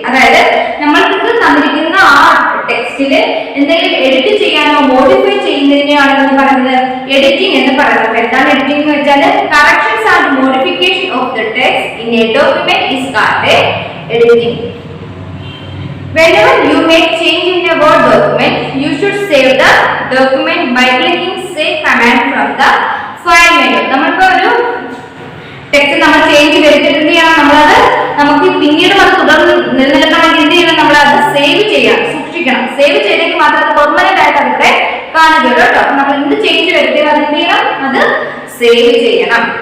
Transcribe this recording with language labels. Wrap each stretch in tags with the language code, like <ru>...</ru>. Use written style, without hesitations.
<ml>അതായത് നമ്മൾക്ക് തന്നിരിക്കുന്ന ആ ടെക്സ്റ്റിൽ എന്തെങ്കിലും എഡിറ്റ് ചെയ്യാനോ മോഡിഫൈ ചെയ്യുന്നതിനെയാണ് എന്ന് പറയുന്നത് എഡിറ്റിംഗ് എന്ന് പറയുന്നത്. എന്താണ് എഡിറ്റിംഗ് എന്ന് വെച്ചാൽ</ml> <en>Corrections and modification of the text in a document is called editing. Whenever you make change in a Word document, you should save the document by clicking save command from the file menu.</en> <ml>നമ്മളിപ്പോ ഒരു text നമ്മൾ change വരുത്തിയിട്ട് നമ്മളത് നമുക്ക് പിന്നീട് അത് തുടർന്ന് നിലനിൽക്കണമെങ്കിൽ എന്ത് ചെയ്യണം, നമ്മളത് സേവ് ചെയ്യാം, സൂക്ഷിക്കണം. സേവ് ചെയ്തെങ്കിൽ മാത്രം അത് പെർമനന്റ് ആയിട്ട് അതിവിടെ കാണുകയുള്ളൂ കേട്ടോ. അപ്പൊ നമ്മൾ എന്ത് ചേഞ്ച് വരുത്തിയാൽ അത് എന്ത് ചെയ്യണം, അത് സേവ് ചെയ്യണം.</ml>